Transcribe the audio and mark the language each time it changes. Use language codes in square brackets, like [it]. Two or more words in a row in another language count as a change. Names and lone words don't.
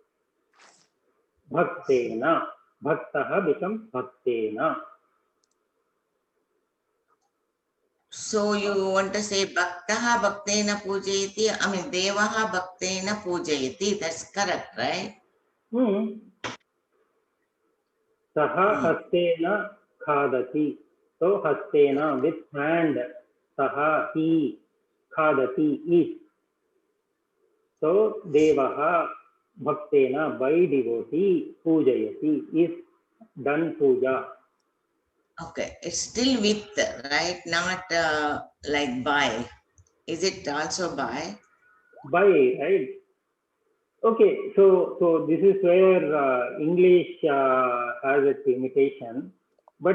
[en] Bhaktena. Bhaktaha becomes Bhaktena. So you want to say [sa] भक्तः भक्तेन पूजयति, [en] I mean [sa] देवः भक्तेन पूजयति, [en] that's correct, right? [sa] सः हस्तेन खादति. [en] So hastena with hand. Saha he khadati eats. So [sa] देवः भक्तेन [en] by devotee pujayati is done puja. Okay, it's still with, right? Not like by. Is it also by? By, right? Okay, so this is where English has its limitation, but